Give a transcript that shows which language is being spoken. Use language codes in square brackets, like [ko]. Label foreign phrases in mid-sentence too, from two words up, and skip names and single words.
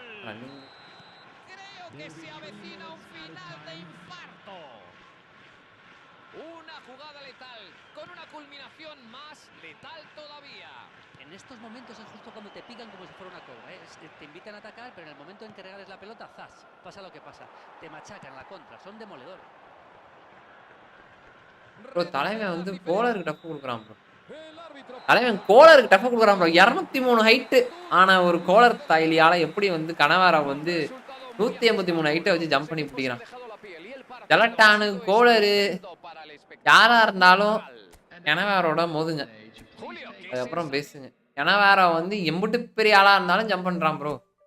[es] Creo que se avecina un final de infarto. Una jugada letal con una culminación más letal todavía. En estos momentos es justo cuando te pican como si fuera una cobra, ¿eh? Te invitan a atacar, pero en el momento en que regales la pelota, ¡zas! Pasa lo que pasa. Te machacan la contra, son demoledores. [ta] ப்ரோ தலைவன் வந்து கோலருக்கு டஃப் கொடுக்குறான் ப்ரோ தலைவன் கோலருக்கு டஃப் கொடுக்குறான் ப்ரோ 203 ஹைட்டு ஆனால் ஒரு கோலர் தாயிலியால் எப்படி வந்து கனவாரா வந்து 183 ஹைட்டை வச்சு ஜம்ப் பண்ணி பிடிக்கிறான் ஜலட்டானு கோலரு யாராக இருந்தாலும் கனவாரோட மோதுங்க அதுக்கப்புறம் பேசுங்க கனவாரா வந்து எம்பிட்டு பெரிய ஆளாக இருந்தாலும் ஜம்ப் பண்ணுறான் ப்ரோ